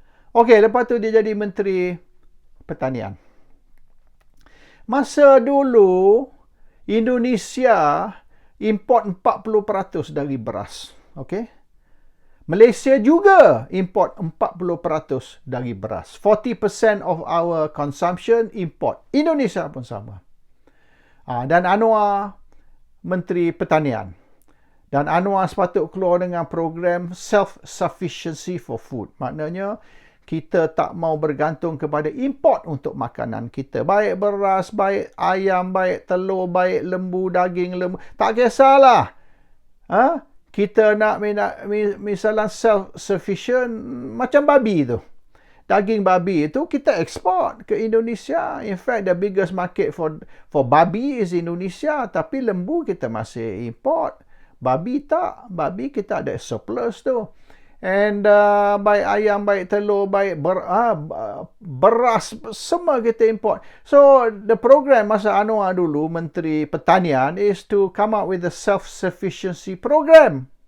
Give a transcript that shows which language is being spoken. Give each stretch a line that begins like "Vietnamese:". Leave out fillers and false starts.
Malay: Okey, lepas tu dia jadi Menteri Pertanian. Masa dulu, Indonesia import 40% dari beras. Okey. Malaysia juga import 40% dari beras.
English: 40% of our consumption import.
Malay: Indonesia pun sama. Dan Anwar Menteri Pertanian. Dan Anwar sepatut keluar dengan program
English: self-sufficiency for food.
Malay: Maknanya, kita tak mau bergantung kepada import untuk makanan kita. Baik beras, baik ayam, baik telur, baik lembu, daging lembu. Tak kisahlah. Kita nak misalnya self-sufficient macam babi tu. Daging babi itu kita ekspor ke Indonesia.
English: In fact, the biggest market for babi is Indonesia.
Malay: Tapi lembu kita masih import. Babi tak. Babi kita ada surplus tu. And baik ayam, baik telur, baik beras, semua kita import.
English: So, the program
Malay: masa Anwar dulu,
English: Menteri Pertanian, is to come up with a self-sufficiency program.